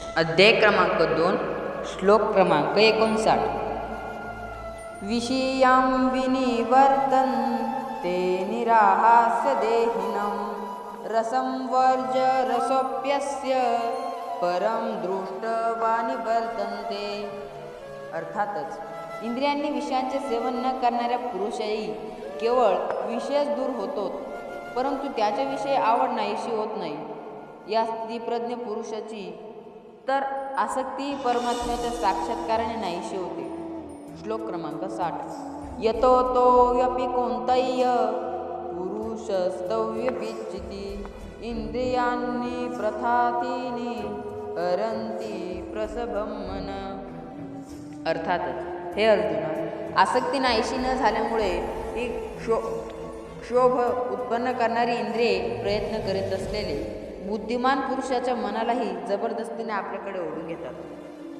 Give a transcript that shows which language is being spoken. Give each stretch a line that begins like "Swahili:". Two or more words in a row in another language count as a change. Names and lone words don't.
Marathi: अध्याय क्रमांक 2 श्लोक क्रमांक 59.
Sanskrit: विषयां विनिवर्तन्ते निराहास्य देहिनं रसं वर्ज रसोप्यस्य परम दृष्टवा निवर्तन्ते.
Marathi: अर्थातच इंद्रियांनी विषयांचे सेवन न करणाऱ्या पुरुषही केवळ विषयच दूर होतो, परंतु त्याच्याविषयी आवड नाहीशी होत नाही. या स्थितिप्रज्ञ पुरुषाची तर आसक्ती परमात्म्याच्या साक्षात्काराने नाहीशी होते. श्लोक क्रमांक 60.
Sanskrit: यतो तोऽपि कौन्तेय पुरुषस्तव्यपिच्छति इंद्रियाणि प्रथातीनि हरन्ति प्रसभं मन.
Marathi: अर्थातच हे अर्जुना, आसक्ती नाहीशी न झाल्यामुळे ही क्षोभ उत्पन्न करणारी इंद्रिये प्रयत्न करीत असलेले बुद्धिमान पुरुषाच्या मनालाही जबरदस्तीने आपल्याकडे ओढून घेतात.